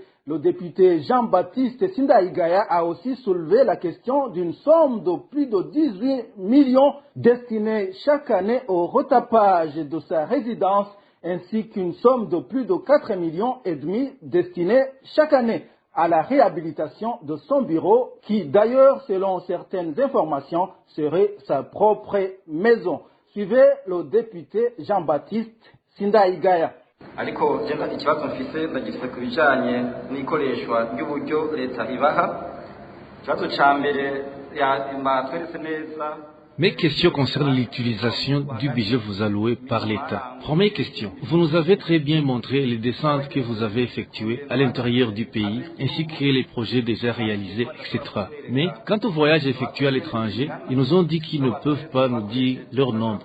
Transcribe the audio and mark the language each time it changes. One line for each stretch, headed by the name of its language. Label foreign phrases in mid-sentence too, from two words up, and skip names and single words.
French: Le député Jean-Baptiste Sindaïgaya a aussi soulevé la question d'une somme de plus de 18 millions destinée chaque année au retapage de sa résidence, ainsi qu'une somme de plus de 4,5 millions destinée chaque année à la réhabilitation de son bureau, qui d'ailleurs, selon certaines informations, serait sa propre maison. Suivez le député Jean-Baptiste Sindaïgaya.
Rundi: ariko genda ikibazo mfise ndagifite ku bijanye n'ikoreshwa ry'uburyo leta ibaha. Ikibazo ca mbere yatweretse neza.
French: Mes questions concernent l'utilisation du budget vous alloué par l'État. Première question. Vous nous avez très bien montré les descentes que vous avez effectuées à l'intérieur du pays, ainsi que les projets déjà réalisés, etc. Mais quant aux voyages effectués à l'étranger, ils nous ont dit qu'ils ne peuvent pas nous dire leur nombre.